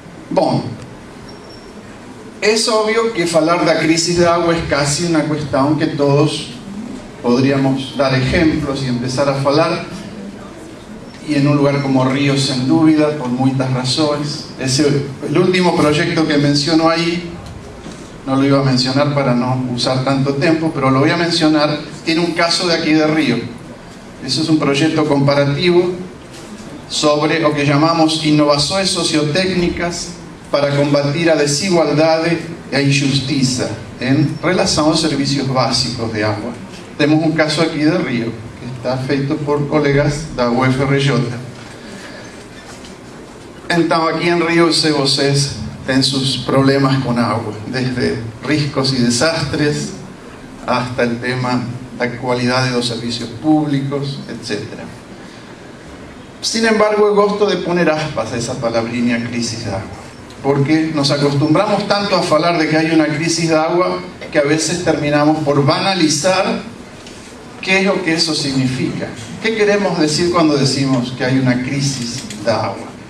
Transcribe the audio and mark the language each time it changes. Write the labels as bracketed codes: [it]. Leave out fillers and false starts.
[es] Bueno, es obvio que hablar de la crisis de agua es casi una cuestión que todos podríamos dar ejemplos y empezar a hablar, y en un lugar como Río, sin duda, por muchas razones. El último proyecto que menciono ahí, no lo iba a mencionar para no usar tanto tiempo, pero lo voy a mencionar, tiene un caso de aquí de Río. Ese es un proyecto comparativo sobre lo que llamamos innovaciones sociotécnicas para combatir [pt] a desigualdade e a injustiça em relação aos serviços básicos de água. Temos um caso aqui de Rio, que está feito por colegas da UFRJ. Então, aqui em Rio, se vocês têm seus problemas com água, desde riscos e desastres, [es] hasta [pt] o tema da qualidade dos serviços públicos, etc. [es] Sin embargo, [pt] gosto de [es] poner aspas a esa palabrinha crisis de agua, porque nos acostumbramos tanto a hablar de que hay una crisis de agua que a veces terminamos por banalizar qué es lo que eso significa. ¿Qué queremos decir cuando decimos que hay una crisis de agua?